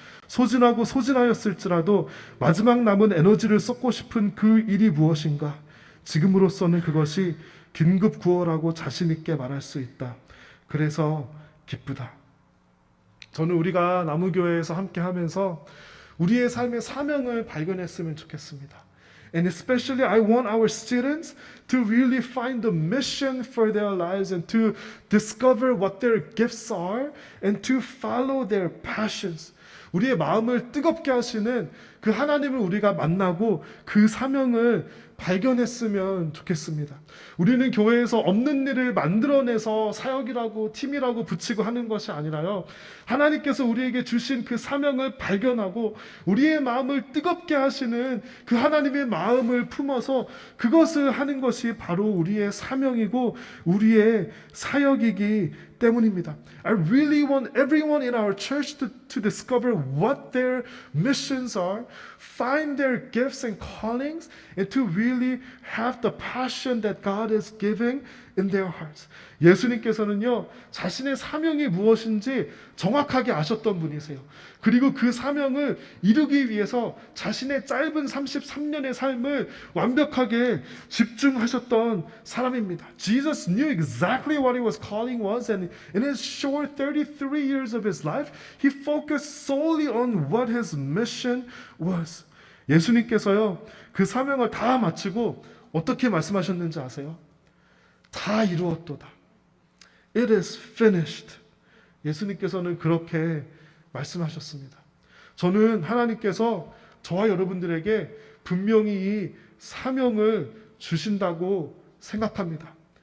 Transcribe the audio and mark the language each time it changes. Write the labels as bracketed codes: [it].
[ko] 소진하고 소진하였을지라도 마지막 남은 에너지를 쏟고 싶은 그 일이 무엇인가? 지금으로서는 그것이 긴급 구호라고 자신 있게 말할 수 있다. 그래서 기쁘다. 저는 우리가 나무교회에서 함께 하면서 우리의 삶의 사명을 발견했으면 좋겠습니다. [en] And especially I want our students to really find the mission for their lives and to discover what their gifts are and to follow their passions. [ko] 우리의 마음을 뜨겁게 하시는 그 하나님을 우리가 만나고 그 사명을 발견했으면 좋겠습니다. 우리는 교회에서 없는 일을 만들어내서 사역이라고 팀이라고 붙이고 하는 것이 아니라요, 하나님께서 우리에게 주신 그 사명을 발견하고 우리의 마음을 뜨겁게 하시는 그 하나님의 마음을 품어서 그것을 하는 것이 바로 우리의 사명이고 우리의 사역이기 때문입니다. [en] I really want everyone in our church to discover what their missions are, find their gifts and callings, and to really have the passion that God is giving in their hearts. [ko] 예수님께서는요, 자신의 사명이 무엇인지 정확하게 아셨던 분이세요. 그리고 그 사명을 이루기 위해서 자신의 짧은 33년의 삶을 완벽하게 집중하셨던 사람입니다. [en] Jesus knew exactly what his calling was, and in his short 33 years of his life, he focused solely on what his mission was. [ko] 예수님께서요, 그 사명을 다 마치고 어떻게 말씀하셨는지 아세요? 다 이루었도다. [en] It is finished. [ko] 예수님께서는 그렇게 말씀하셨습니다. 저는 하나님께서 저와 여러분들에게 분명히 이 사명을 주신다고 생각합니다.